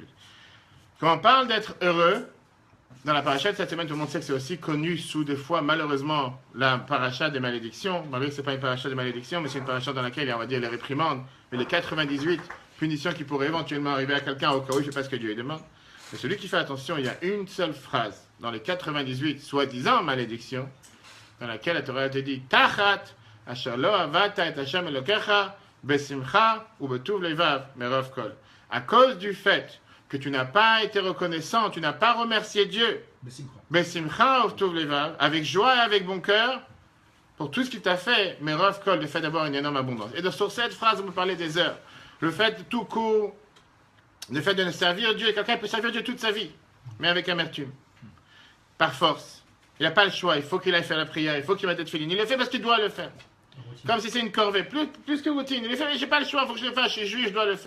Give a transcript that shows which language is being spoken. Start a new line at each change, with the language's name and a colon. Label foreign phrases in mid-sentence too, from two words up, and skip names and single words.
French: Quand on parle d'être heureux, dans la paracha de cette semaine, tout le monde sait que c'est aussi connu sous des fois, malheureusement, la paracha des malédictions. Malgré que ce n'est pas une paracha des malédictions, mais c'est une paracha dans laquelle il y a, on va dire, les réprimandes, mais les 98 punitions qui pourraient éventuellement arriver à quelqu'un au cas où il ne fait pas ce que Dieu lui demande. Mais celui qui fait attention, il y a une seule phrase dans les 98 soi-disant malédictions, dans laquelle la Torah te dit
Hebrew: תחת אשר לא עבדת את השם אלהיך בשמחה ובטוב לבב מרב כל.
French: À cause du fait que tu n'as pas été reconnaissant, tu n'as pas remercié Dieu,
Hebrew: בשמחה ובטוב לבב,
French: avec joie et avec bon cœur, pour tout ce qu'il t'a fait,
Hebrew: מרב כל,
French: le fait d'avoir une énorme abondance. Et sur cette phrase, on peut parler des heures. Le fait de tout court, le fait de ne servir Dieu, quelqu'un peut servir Dieu toute sa vie, mais avec amertume, par force. Il n'a pas le choix, il faut qu'il aille faire la prière, il faut qu'il mette féline. Il le fait parce qu'il doit le faire. Comme si c'est une corvée, plus que routine. Il le fait, mais je n'ai pas le choix, il faut que je le fasse, je suis juif, je dois le faire.